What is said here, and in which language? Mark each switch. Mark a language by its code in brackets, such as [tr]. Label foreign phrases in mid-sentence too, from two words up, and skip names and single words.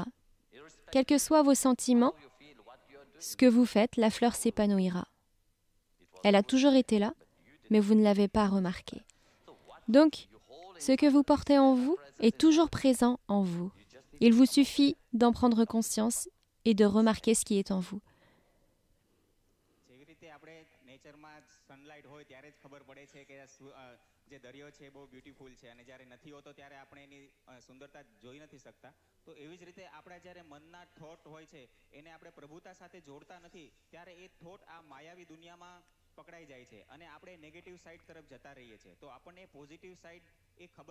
[fr] Quels que soient vos sentiments, ce que vous faites, la fleur s'épanouira. Elle a toujours été là, mais vous ne l'avez pas remarqué. Donc, ce que vous portez en vous est toujours présent en vous. Il vous suffit d'en prendre conscience et de remarquer ce qui est en vous. [gu] જે દરિયો છે બહુ બ્યુટીફુલ છે અને જ્યારે નથી હોતો ત્યારે આપણે એની સુંદરતા જોઈ નથી શકતા તો એવી જ રીતે આપણા જ્યારે મનના થોટ હોય છે એને આપણે પ્રભુતા સાથે જોડતા નથી ત્યારે એ થોટ આ માયાવી દુનિયામાં પકડાઈ જાય છે અને આપણે [en] negative side [gu] તરફ જતા રહીએ છીએ તો આપણને [en] positive side [gu] એ ખબર